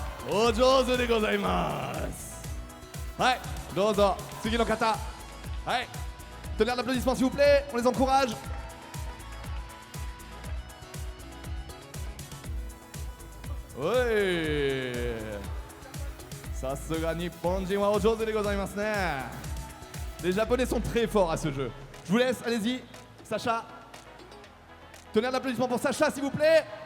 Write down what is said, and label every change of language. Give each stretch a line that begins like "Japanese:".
Japanese: Oh, 上手でございます。はい、どうぞ次の方。
French: はい、tonnerre d'applaudissements s'il vous plaît, on les encourage. Oui.
Japanese: さすが日本人はお上手でございますね。
French: Les Japonais sont très forts à ce jeu. Je vous laisse, allez-y, Sacha. Tonnerre d'applaudissements pour Sacha, s'il vous plaît.